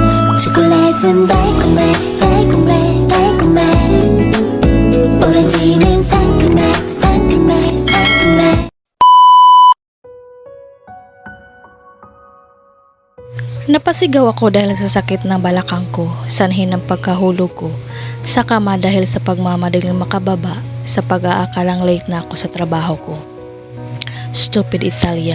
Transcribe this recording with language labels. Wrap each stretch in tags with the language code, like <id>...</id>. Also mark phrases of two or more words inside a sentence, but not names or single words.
<ko>초콜릿은 달콤해 달콤해 달콤해 오렌지는 상큼해 상큼해 상큼해.</ko> <tl>Napasigaw ako dahil sa sakit ng balakang ko, sanhin ng pagkahulog ko, sa kama dahil sa pagmamadaling makababa, sa pag-aakalang late na ako sa trabaho ko.</tl> <en>Stupid Italia.</en>